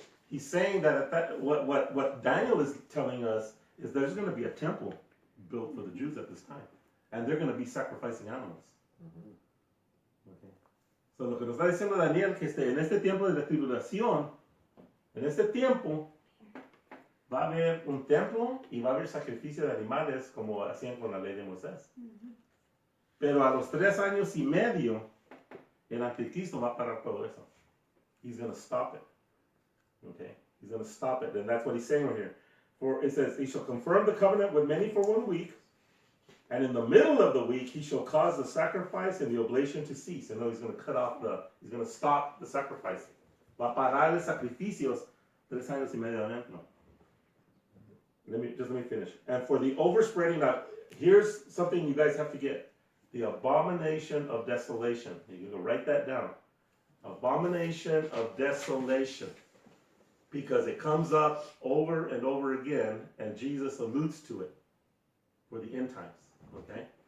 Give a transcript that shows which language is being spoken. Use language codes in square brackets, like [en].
[en] He's saying that what Daniel is telling us is there's going to be a temple built for the Jews at this time, and they're going to be sacrificing animals. Okay. [es] So lo que nos está diciendo Daniel que en este tiempo de la tribulación, en este tiempo va a haber un templo y va a haber sacrificio de animales como hacían con la ley de Moisés. Pero a los 3 años y medio el anticristo va a parar todo eso. [en] He's going to stop it. Okay, he's going to stop it, and that's what he's saying right here. For it says, he shall confirm the covenant with many for 1 week, and in the middle of the week he shall cause the sacrifice and the oblation to cease. And he's going to he's going to stop the sacrifice. [es] Va a parar los sacrificios 3 años y medio adentro. [en] Let me finish. And for the overspreading, now here's something you guys have to get: the abomination of desolation. You can write that down. Abomination of desolation. Because it comes up over and over again, and Jesus alludes to it for the end times. Okay?